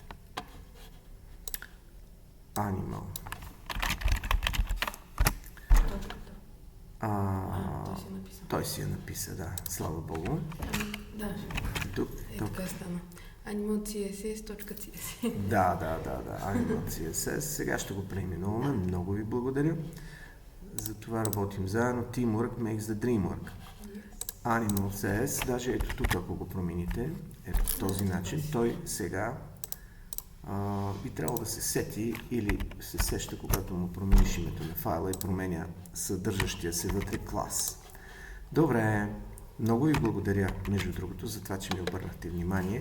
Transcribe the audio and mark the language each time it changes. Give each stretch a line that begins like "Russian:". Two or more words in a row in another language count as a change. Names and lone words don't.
Bulgarian: Animal. Той си е написа, да. Слава Богу. Да. Така стана. Animal CSS.css. Да. Animal CSS. Сега ще го преименуваме. Много ви благодаря. За това работим заедно.
English: Teamwork makes the dream work.
Bulgarian: Animal CS, даже ето тук, ако го промените, ето по този начин, той сега би трябвало да се сети или се сеща, когато му промениш името на файла и променя съдържащия се вътре клас. Добре, много ви благодаря, между другото, за това, че ми обърнахте внимание.